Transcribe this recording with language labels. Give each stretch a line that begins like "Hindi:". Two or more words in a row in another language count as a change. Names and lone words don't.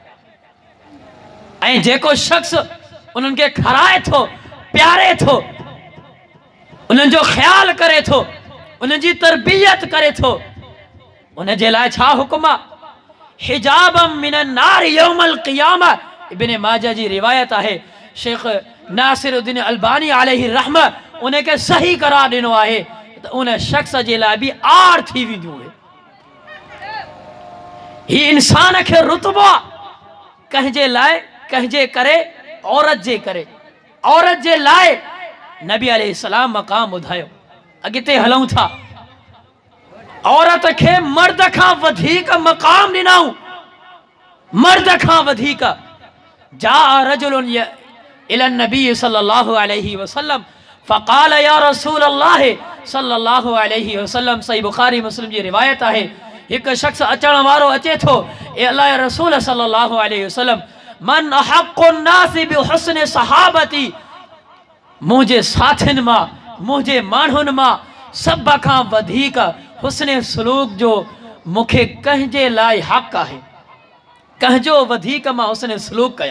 Sindhi: ऐं जेको शख़्स उन्हनि खे खाराए थो, प्यारे थो, उन्हनि जो ख़्यालु करे थो, उन्हनि जी तरबियत करे थो, उन जे लाइ छा हुकुम आहे?
Arabic: حجابا من النار يوم القيامة.
Sindhi: इब्न माजा जी रिवायत आहे, शेख नासिरुद्दीन अलबानी
Arabic: عليه رحمة
Sindhi: उनखे सही करार ॾिनो आहे त उन शख़्स जे लाइ बि आड़ थी वेंदियूं। ही इंसान खे रुतबो आहे, कंहिंजे लाइ, कंहिंजे करे, औरत जे करे, औरत जे लाइ नबी अलैहिस्सलाम मक़ाम ॿुधायो। अॻिते हलूं था, औरत खे मर्द खां वधीक मक़ाम ॾिनऊं, मर्द खां वधीक।
Arabic: جاء رجل إلى النبي صلى الله عليه وسلم فقال يا رسول الله صلى الله عليه وسلم.
Sindhi: सही बुखारी मुस्लिम जी रिवायत आहे, हिकु शख़्स अचण वारो अचे थो, ए अल्लाह रसूल
Arabic: صلى الله عليه وسلم من أحق الناس بحسن صحابتي,
Sindhi: मुंहिंजे साथियुनि मां, मुंहिंजे माण्हुनि मां सभ खां वधीक हुस्न सलूक जो मूंखे कंहिंजे लाइ हक़ आहे, कंहिंजो वधीक मां हुस्न सलूक कयां।